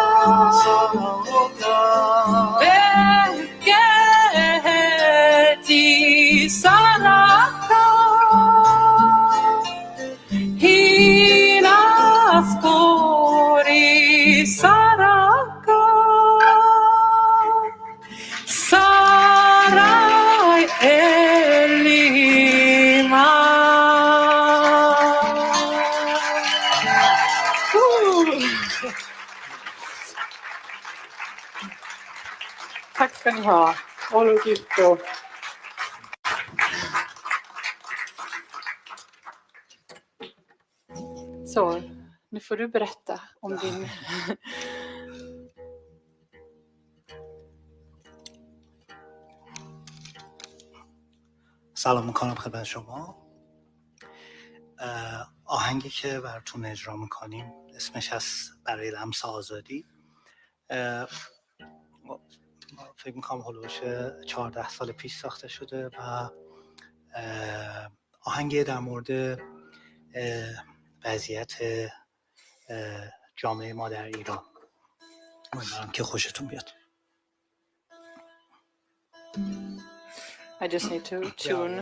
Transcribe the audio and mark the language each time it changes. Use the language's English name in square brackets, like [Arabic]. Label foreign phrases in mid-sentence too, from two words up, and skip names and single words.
[Swedish] Beketi Saraka Hinaskori Saraka Sarai Elima. Tack ska ni ha. Håll ut då. Så, nu får du berätta om din... [Persian] سلام میکنم خدمت شما. آهنگی که براتون اجرا میکنیم اسمش هست برای لمس آزادی. فکر میکنم هلوش 14 سال پیش ساخته شده و آهنگی در مورد وضعیت جامعه ما در ایران. امیدوارم که خوشتون بیاد. [English] I just need to tune.